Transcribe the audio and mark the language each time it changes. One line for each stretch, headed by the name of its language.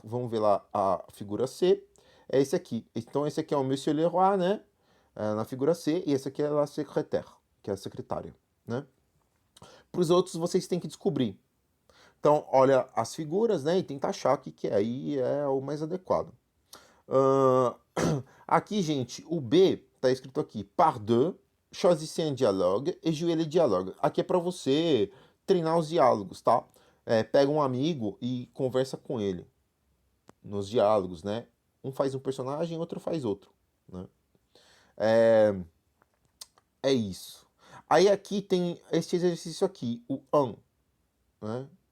Portuguese: Vamos ver lá a figura C. É esse aqui. Então, esse aqui é o Monsieur Leroy, né? Na figura C. E esse aqui é
French: la secrétaire,
Portuguese: que é a secretária, né? Para os outros, vocês têm que descobrir. Então, olha as figuras, né? E tenta achar o que aí é o mais adequado. Aqui, gente, o B está escrito aqui.
French: Par deux, choisissez un dialogue et jouez le dialogue.
Portuguese: Aqui é para você treinar os diálogos, tá? Pega um amigo e conversa com ele nos diálogos, né? Um faz um personagem, outro faz outro, né? É isso. Aí aqui tem esse exercício aqui, o 1, né?